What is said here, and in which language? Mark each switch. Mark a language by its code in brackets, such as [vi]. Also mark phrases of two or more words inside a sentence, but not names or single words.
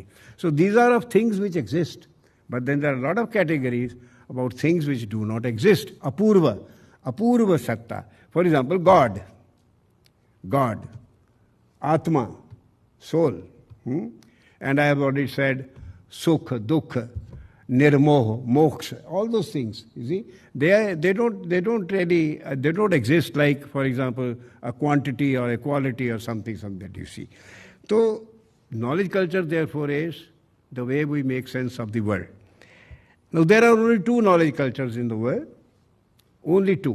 [en] So these are of things which exist. But then there are a lot of categories about things which do not exist. [sa] Apurva Satta. [en] For example, God, Atma, soul. And I have already said [sa] sukha, dukkha, nirmoha, [en] moksha, all those things. You see, they don't exist like, for example, a quantity or a quality or something that you see. So knowledge culture, therefore, is the way we make sense of the world. Now there are only two knowledge cultures in the world, only two.